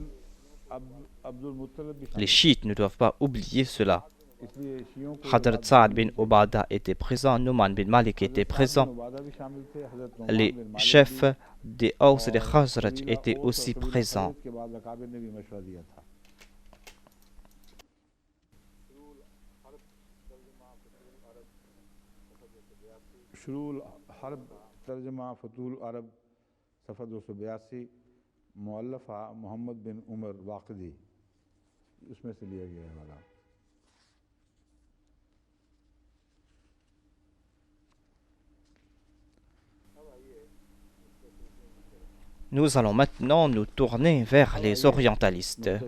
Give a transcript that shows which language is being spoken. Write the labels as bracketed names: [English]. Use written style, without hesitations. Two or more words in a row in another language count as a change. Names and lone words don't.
[French] Les chiites ne doivent pas oublier cela. Hadrat Saad bin Ubada était présent, Nouman bin Malik était présent. Les chefs des Aws et des Khazraj étaient aussi présents. [Urdu] شروع الحرب ترجمہ فتوح العرب صفحہ 282 مؤلفہ محمد بن عمر واقدی اس میں سے لیا گیا ہے والا. [French] Nous allons maintenant nous tourner vers les orientalistes.